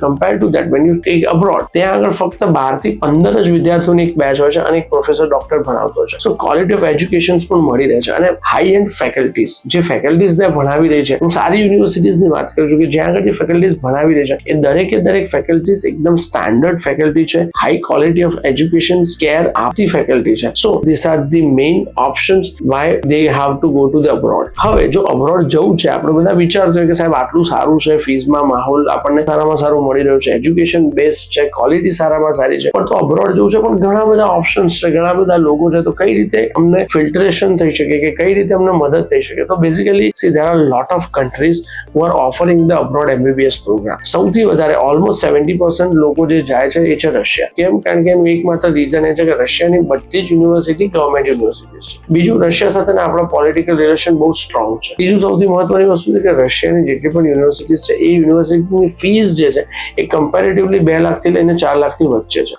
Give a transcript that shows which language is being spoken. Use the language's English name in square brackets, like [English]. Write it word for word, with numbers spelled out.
[English] compare to that when you take abroad, [Gujarati] ત્યાં આગળ ફક્ત બાર થી પંદર જ વિદ્યાર્થીઓની એક બેચ હોય છે અને એક પ્રોફેસર ડોક્ટર ભણાવતો હોય છે. સો ક્વોલિટી ઓફ એજ્યુકેશન પણ મળી રહે છે અને હાઈ એન્ડ ફેકલ્ટીઝ, જે ફેકલ્ટીઝ ત્યાં ભણાવી રહી છે, હું સારી યુનિવર્સિટીઝની વાત કરું છું કે જ્યાં આગળ જે ફેકલ્ટીઝ ભણાવી રહી છે એ દરેકે દરેક ફેકલ્ટીઝ એકદમ સ્ટાન્ડર્ડ ફેકલ્ટી છે, high quality of education care આપતી ફેકલ્ટી છે. [English] So these are the main options why they have to go to the abroad. [Gujarati] હવે જો abroad જવું છે, આપણે બધા વિચારતો હોય કે સાહેબ આટલું સારું છે, ફીઝમાં માહોલ આપણને સારામાં સારું મળી રહ્યું છે, એજ્યુકેશન બેસ્ડ છે, ક્વોલિટી સારામાં સારી છે, પણ તો abroad જવું છે પણ ઘણા બધા ઓપ્શન્સ છે, ઘણા બધા લોકો છે, તો કઈ રીતે અમને ફિલ્ટરેશન થઈ શકે કે કઈ રીતે અમને મદદ થઈ શકે? [English] તો basically see there are lot of countries who are offering the abroad MBBS programme. [Gujarati] સૌથી વધારે [English] almost seventy percent [Gujarati] લોકો જે જાય છે એ છે રશિયા. કેમ? કારણ કે એનું એકમાત્ર રીઝન છે કે રશિયાની બધી જ યુનિવર્સિટી ગવર્મેન્ટ યુનિવર્સિટી છે. બીજું, રશિયા સાથે આપણા પોલિટિકલ રિલેશન બહુ સ્ટ્રોંગ છે. બીજું સૌથી મહત્વની વસ્તુ છે કે રશિયાની જેટલી પણ યુનિવર્સિટી છે એ યુનિવર્સિટીની ફીસ જે છે એ કમ્પેરેટિવલી બે લાખથી લઈને ચાર લાખની વચ્ચે છે.